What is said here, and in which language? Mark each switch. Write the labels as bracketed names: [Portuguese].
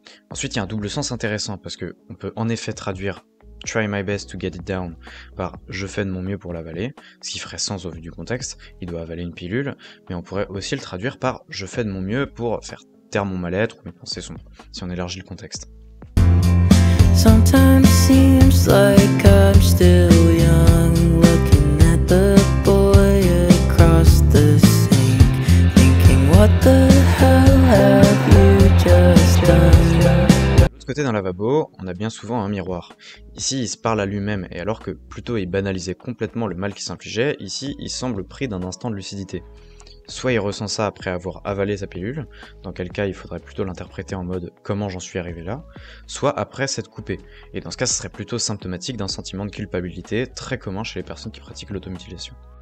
[French] Ensuite, il y a un double sens intéressant, parce que on peut en effet traduire « [English] try my best to get it down [French] » par « je fais de mon mieux pour l'avaler », ce qui ferait sens au vu du contexte, il doit avaler une pilule, mais on pourrait aussi le traduire par « je fais de mon mieux pour faire taire mon mal-être ou mes pensées sombres », si on élargit le contexte. [English] Sometimes seems like I'm still young, looking at the boy across the sink, thinking what the hell have you just done? [French] De l'autre côté d'un lavabo, on a bien souvent un miroir. Ici, il se parle à lui-même, et alors que plutôt il banalisait complètement le mal qu'il s'infligeait, ici, il semble pris d'un instant de lucidité. Soit il ressent ça après avoir avalé sa pilule, dans quel cas il faudrait plutôt l'interpréter en mode « comment j'en suis arrivé là », soit après s'être coupé, et dans ce cas ce serait plutôt symptomatique d'un sentiment de culpabilité très commun chez les personnes qui pratiquent l'automutilation.